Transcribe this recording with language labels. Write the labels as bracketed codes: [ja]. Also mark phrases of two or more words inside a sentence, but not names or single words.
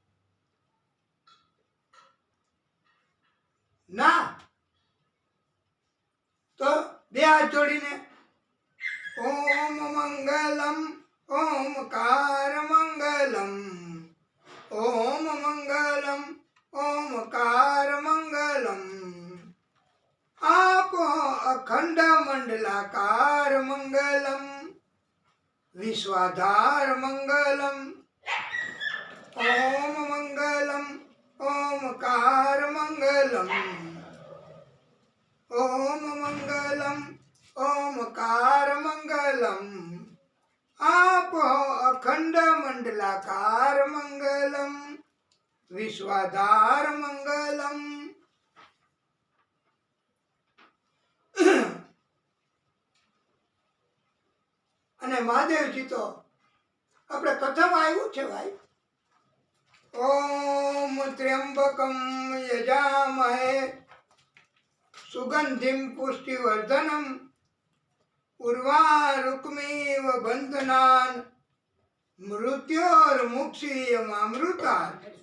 [gu] ના તો બે હાથ જોડીને [sa] ओम मंगलम ओमकार मंगलम, ओम मंगलम ओमकार मंगलम. આપો अखंड मंडलाकार मंगलम विश्वाधार मंगलम ओम मंगलम ओमकार मंगलम ओम मंगलम ओमकार मंगलम। [hi] आप हो [sa] अखंड मंडलाकार मंगलम विश्वाधार मंगलम। [gu] અને મહાદેવજી તો આપણે કથામાં આવ્યું છે ભાઈ, [sa] ओम त्र्यंबकम यजामहे सुगंधिम पुष्टिवर्धनम उर्वारुकमिव बंधनान मृत्योर्मुक्षीयमामृतान।